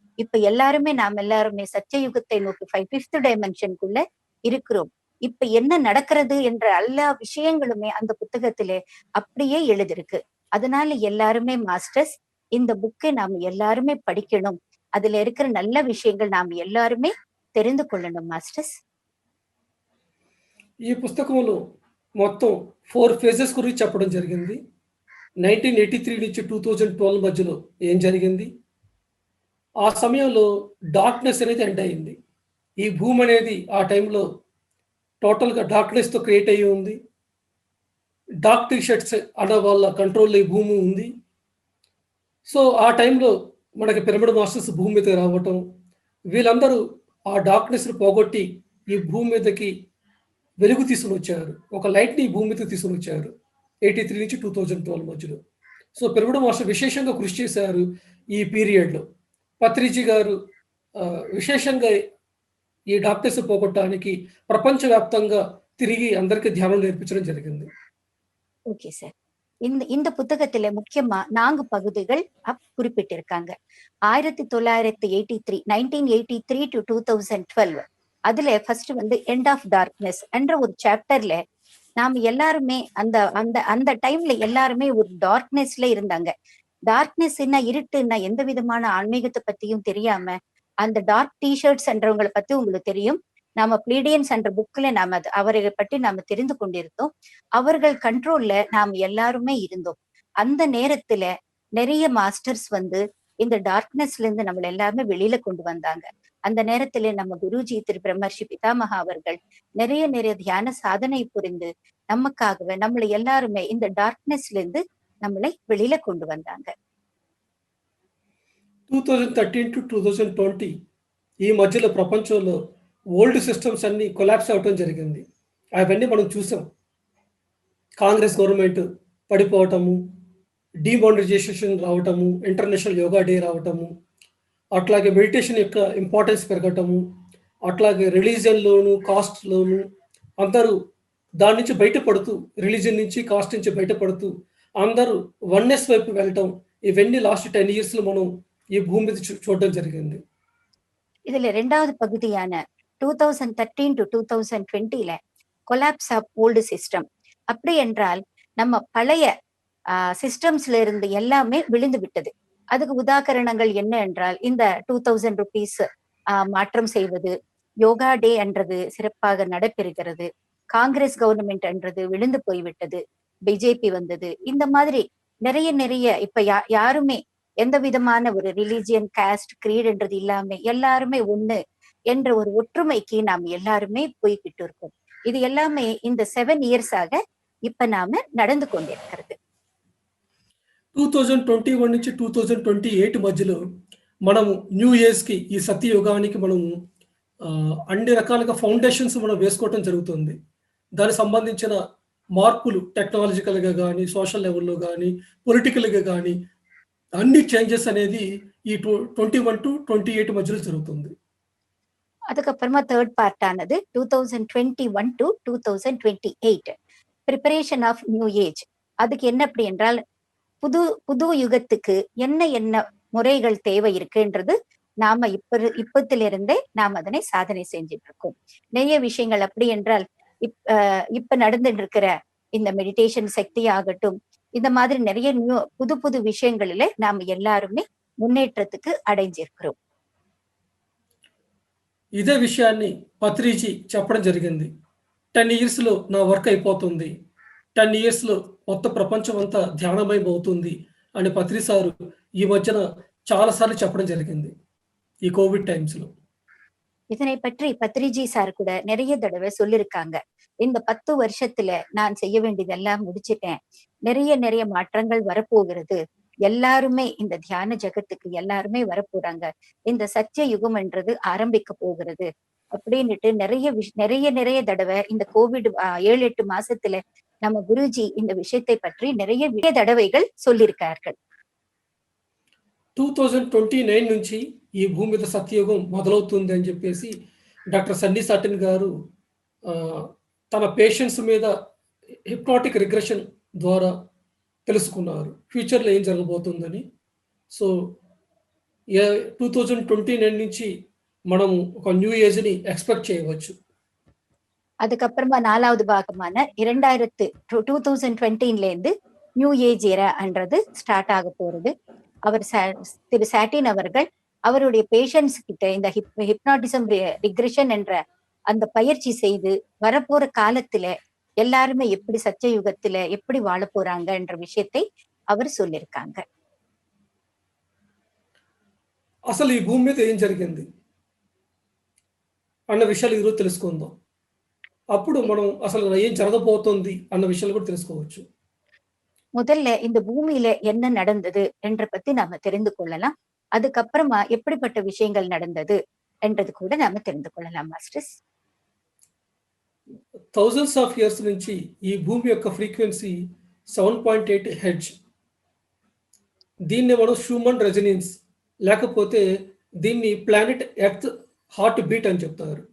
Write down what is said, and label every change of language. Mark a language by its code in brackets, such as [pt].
[ta] இப்ப நாம எல்லாருமே சத்தியயுகத்தை நோக்கி ஃபிஃப்த் டைமென்ஷனுக்குள்ள இருக்கிறோம். இப்ப என்ன நடக்கிறது என்ற எல்லா விஷயங்களுமே அந்த புத்தகத்திலே அப்படியே எழுதிருக்கு. அதனால எல்லாருமே மாஸ்டர்ஸ் இந்த புக்கை நாம எல்லாருமே படிக்கணும். அதுல இருக்கிற நல்ல விஷயங்கள் நாம எல்லாருமே தெரிந்து கொள்ளணும் మాస్టర్స్. [te] ఈ పుస్తకంలో మొత్తం 4 ఫేజెస్ గురించి చెప్పడం జరిగింది. 1983 నుంచి 2012 మధ్యలో ఏం జరిగింది? ఆ సమయంలో డార్క్‌నెస్ అనేది ఎండ్ అయింది. ఈ భూమి అనేది ఆ టైంలో టోటల్‌గా డార్క్‌నెస్‌తో క్రియేట్ అయ్యి ఉంది. డార్క్ టీ షర్ట్స్ అన్న వాళ్ళ కంట్రోల్‌లో ఈ భూమి ఉంది. సో, ఆ టైంలో మనకి పిరమిడ్ మాస్టర్స్ భూమి మీదకి రావటం, వీళ్ళందరూ ఆ డార్క్‌నెస్‌ని పోగొట్టి ఈ భూమి మీదకి వెలుగు తీసుకొనొచ్చారు. ఒక లైట్‌ని ఈ భూమి మీదకి తీసుకొనొచ్చారు. 83 నుంచి 2012 మధ్యలో. సో, పిరమిడ్ మాస్టర్ విశేషంగా కృషి చేశారు ఈ పీరియడ్‌లో. పత్రిజీ గారు విశేషంగా ఈ డార్క్‌నెస్ పోగొట్టడానికి ప్రపంచవ్యాప్తంగా తిరిగి అందరికి ధ్యానం నేర్పించడం జరిగింది. [ta] Okay sir. இந்த புத்தகத்துல முக்கியமா 4 பகுதிகள் குறிப்பிட்டிருக்காங்க. 1983 டு 2012 அதுல ஃபர்ஸ்ட் வந்து எண்ட் ஆஃப் டார்க்னஸ் என்ற ஒரு சாப்டர்ல நாம எல்லாருமே அந்த அந்த அந்த டைம்ல எல்லாருமே ஒரு டார்க்னஸ்ல இருந்தாங்க. டார்க்னஸ்னா இருட்டுன்னா எந்த விதமான ஆன்மீகத்தை பத்தியும் தெரியாம அந்த டார்க் டிஷர்ட்ஸ் என்றவங்களை பத்தி உங்களுக்கு தெரியும். நாம பிளீடியன்ஸ் என்ற புக்ல நாம அவரை பற்றி நாம தெரிந்து கொண்டிருந்தோம். அவர்கள் கண்ட்ரோல்ல நாம் எல்லாருமே இருந்தோம். அந்த நேரத்துல நிறைய மாஸ்டர்ஸ் வந்து இந்த டார்க்னஸ்ல இருந்து நம்மள எல்லாருமே வெளியில கொண்டு வந்தாங்க. அந்த நேரத்துல நம்ம குருஜி திரு பிரம்மர்ஷி பிதாமகா அவர்கள் நிறைய தியான சாதனை புரிந்து நமக்காகவே நம்மளை எல்லாருமே இந்த டார்க்னஸ்ல இருந்து நம்மளை வெளியில கொண்டு வந்தாங்க. [te] 2013 టు 2020 ఈ మధ్యలో ప్రపంచంలో ఓల్డ్ సిస్టమ్స్ అన్నీ కొలాప్స్ అవ్వటం జరిగింది. అవన్నీ మనం చూసాం. కాంగ్రెస్ గవర్నమెంట్ పడిపోవటము, డీమానిటైజేషన్ రావటము, ఇంటర్నేషనల్ యోగా డే రావటము, అట్లాగే మెడిటేషన్ యొక్క ఇంపార్టెన్స్ పెరగటము, అట్లాగే రిలీజియన్‌లోను, కాస్ట్‌లోను అందరూ దాని నుంచి బయటపడుతూ, రిలీజియన్ నుంచి, కాస్ట్ నుంచి బయటపడుతూ అందరూ వన్నెస్ వైపు వెళ్ళటం, ఇవన్నీ లాస్ట్ 10 ఇయర్స్‌లో మనం ఈ భూమి మీద చూడడం జరిగింది. [ta] இதுல 2வது பகுதியான 2013 to 2020ல collapse of old system. அப்படி என்றால் நம்ம பழைய சிஸ்டம்ஸ்ல இருந்து எல்லாமே விழுந்து விட்டது. அதுக்கு உதாகரணங்கள் என்ன என்றால் இந்த 2000 ருபீஸ் மாற்றம் செய்வது, யோகா டே என்றது சிறப்பாக நடைபெறுகிறது, காங்கிரஸ் கவர்மெண்ட் என்றது விழுந்து போய்விட்டது, பிஜேபி வந்தது. இந்த மாதிரி நிறைய நிறைய இப்ப யாருமே எந்த விதமான ஒரு ரிலிஜியன், காஸ்ட், கிரீட் என்றது இல்லாம எல்லாருமே ஒண்ணு என்ற ஒரு ஒற்றுமைக்கு நாம் எல்லாருமே போய்கிட்டு இருக்கோம். இது எல்லாமே இந்த 7 இயர்ஸாக இப்ப நாம நடந்து கொண்டிருக்கிறது. [te] 2021 నుంచి 2028 మధ్యలో మనము న్యూ ఇయర్స్‌కి ఈ సత్యయుగానికి మనము అన్ని రకాలుగా ఫౌండేషన్స్ మనం వేసుకోవటం జరుగుతుంది. దానికి సంబంధించిన మార్పులు టెక్నాలజికల్‌గా గానీ, సోషల్ లెవెల్‌లో గానీ, పొలిటికల్‌గా గానీ అన్ని చేంజెస్ అనేది ఈ 21-28 మధ్యలో జరుగుతుంది. [ta] அதுக்கப்புறமா தேர்ட் பார்ட் ஆனது 2021 to 2028 preparation of new age. அதுக்கு என்ன அப்படி என்றால் புது புது யுகத்துக்கு என்ன என்ன முறைகள் தேவை இருக்குன்றது நாம இப்பத்திலிருந்தே நாம் அதனை சாதனை செஞ்சுட்டு இருக்கோம். நிறைய விஷயங்கள் அப்படி என்றால் இப்ப நடந்துட்டு இருக்கிற இந்த மெடிடேஷன் சக்தி ஆகட்டும், இந்த மாதிரி நிறைய புது புது விஷயங்களில நாம எல்லாருமே முன்னேற்றத்துக்கு அடைஞ்சிருக்கிறோம். [te] ఇదే విషయాన్ని పత్రిజీ చెప్పడం జరిగింది. 10 ఇయర్స్‌లో నా వర్క్ అయిపోతుంది. 10 ఇయర్స్‌లో మొత్తం ప్రపంచం అంతా ధ్యానమయం అవుతుంది అని పత్రి సారు ఈ మధ్యన చాలా సార్లు చెప్పడం జరిగింది. ఈ కోవిడ్ టైమ్స్‌లో. [ta] இதனை பற்றி பத்ரிஜி சார் கூட நிறைய தடவை சொல்லியிருக்காங்க. இந்த 10 வருஷத்துல நான் செய்ய வேண்டியதெல்லாம் முடிச்சிட்டேன். நிறைய நிறைய மாற்றங்கள் வரப்போகிறது. எல்லாருமே இந்த தியான ஜகத்துக்கு எல்லாருமே வரப்போறாங்க. இந்த சத்திய யுகம் என்றது ஆரம்பிக்க போகிறது அப்படின்னுட்டு நிறைய நிறைய தடவை இந்த கோவிட் 7-8 மாசத்துல நம்ம குருஜி இந்த விஷயத்தை பற்றி நிறைய தடவைகள் சொல்லியிருக்கார்கள். [te] 2029 నుంచి ఈ భూమి మీద సత్యయుగం మొదలవుతుంది అని చెప్పేసి డాక్టర్ సన్నీ సాటిన్ గారు తన పేషెంట్స్ మీద హిప్నాటిక్ రిగ్రెషన్ ద్వారా తెలుసుకున్నారు. ఫ్యూచర్‌లో ఏం జరగబోతుందని. సో 2029 నుంచి మనము ఒక న్యూ ఏజ్‌ని ఎక్స్‌పెక్ట్ చేయవచ్చు. [ta] அதுக்கப்புறமா 4வது பாகமான 2020ல இருந்து நியூ ஏஜ் ஏரான்றது ஸ்டார்ட் ஆக போறது. அவர் திரு சாட்டின் அவர்கள் அவருடைய பேஷண்ட்ஸ் கிட்ட இந்த ஹிப்னாட்டிசம் ரிக்ரெஷன் என்ற அந்த பயிற்சி செய்து வரப்போற காலத்துல எல்லாருமே எப்படி சத்திய யுகத்துல எப்படி வாழ போறாங்க என்ற விஷயத்தை அவர் சொல்லியிருக்காங்க. [te] అసలు ఈ భూమి మీద ఏం జరిగింది అన్న విషయాలు ఈరోజు తెలుసుకుందాం. అప్పుడు మనం అసలు ఏం జరగబోతోంది అన్న విషయాలు కూడా తెలుసుకోవచ్చు. [ta] முதல்ல இந்த பூமியில என்ன நடந்தது என்ற பத்தி நாம தெரிந்து கொள்ளலாம். அதுக்கப்புறமா எப்படிப்பட்ட விஷயங்கள் நடந்தது என்றது கூட நாம தெரிந்து கொள்ளலாம் மாஸ்டர்ஸ். [te] థౌజండ్స్ ఆఫ్ ఇయర్స్ నుంచి ఈ భూమి యొక్క ఫ్రీక్వెన్సీ 7.8 హెర్ట్జ్. దీన్ని మనం హ్యూమన్ రెజొనెన్స్ లేకపోతే దీన్ని ప్లానెట్ ఎర్త్ హార్ట్ బీట్ అని చెప్తారు.